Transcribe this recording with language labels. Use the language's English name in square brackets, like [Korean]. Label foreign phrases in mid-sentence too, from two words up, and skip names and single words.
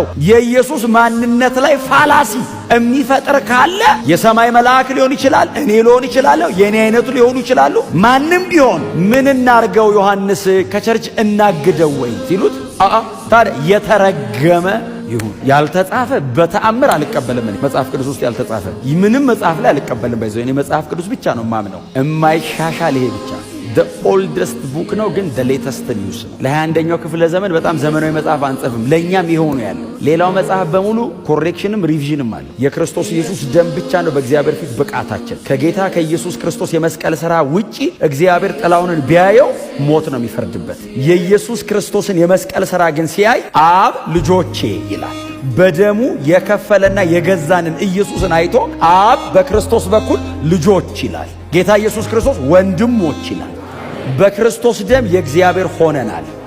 [Amharic] የኢየሱስ ማንነት ላይ ፋላሲ የሚፈጥር ካለ የሰማይ መልአክ ሊሆን ይችላል፣ እኔ ሊሆን ይችላለሁ፣ የኔ አይነቱ ሊሆኑ ይችላሉ። ማንም ቢሆን ምን እናርገው ዮሐንስ ከቸርች እናግደው ወይ ሲሉት ታዲያ የተረገመ ይሁን። ያልተጻፈ በተአምር አልቀበልም። መጽሐፍ ቅዱስ ውስጥ ያልተጻፈ ምንም መጽሐፍ ላይ አልቀበልም። ባይዘው እኔ መጽሐፍ ቅዱስ ብቻ ነው ማምነው። የማይሻሻል ይሄ ብቻ [English] the oldest book [Amharic] ነው፣ ግን [English] the latest news [Amharic] ነው። ለ21ኛው ክፍለ ዘመን በጣም ዘመናዊ መጽሐፍ አንጽፍም። ለኛም ይሄው ነው ያለው። ሌላው መጽሐፍ በሙሉ ኮሬክሽንም ሪቪዥንም አለ። የክርስቶስ ኢየሱስ ደም ብቻ ነው በእግዚአብሔር ፊት ብቃታችን። ከጌታ ከኢየሱስ ክርስቶስ የመስቀል ሥራ ውጪ እግዚአብሔር ጥላውን ቢያየው ሞት ነው የሚፈርድበት። የኢየሱስ ክርስቶስን የመስቀል ሥራ ግን ሲያይ አብ ልጆቼ ይላል። በደሙ የከፈለና የገዛንን ኢየሱስን አይቶ አብ በክርስቶስ በኩል ልጆች ይላል። ጌታ ኢየሱስ ክርስቶስ ወንድሞች ይላል። በክርስቶስ ደም የእግዚአብሔር ሆነናል።